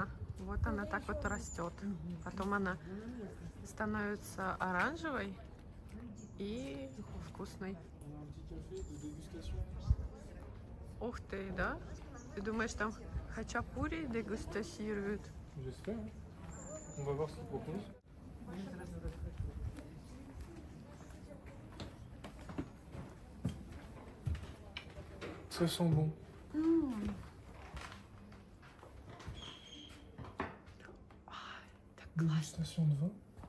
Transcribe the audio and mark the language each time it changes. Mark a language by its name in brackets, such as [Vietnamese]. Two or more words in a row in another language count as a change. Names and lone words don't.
[Russian] Вот она так вот растет. Потом она становится оранжевой и вкусной. Ух ты, да? Ты думаешь, там хачапури дегустацируют? [French] J'espère. On va voir ce qu'ils proposent. Ça sent bon. Dégustation de vin.